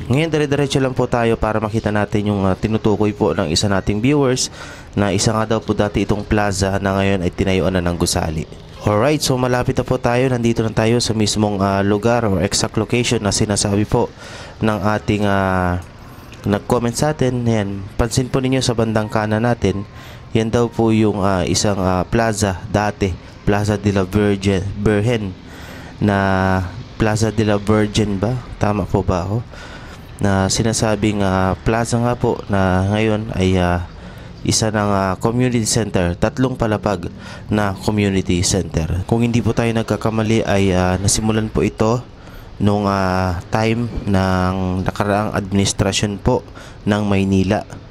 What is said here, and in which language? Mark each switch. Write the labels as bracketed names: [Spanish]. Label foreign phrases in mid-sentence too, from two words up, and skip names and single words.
[Filipino] Ngayon dire-diretso lang po tayo para makita natin yung tinutukoy po ng isa nating viewers na isa nga daw po dati itong plaza na ngayon ay tinayuan na ng gusali. Alright, so malapit na po tayo. Nandito na tayo sa mismong lugar or [English] exact location [Filipino] na sinasabi po ng ating nag-comment sa atin. Yan, pansin po ninyo sa bandang kanan natin, yan daw po yung isang plaza dati, Plaza de la Virgen na Plaza de la Virgen ba? Tama po ba ako? Na sinasabing plaza nga po na ngayon ay isa ng community center, tatlong palapag na community center. Kung hindi po tayo nagkakamali ay nasimulan po ito nung time ng nakaraang administrasyon po ng Maynila.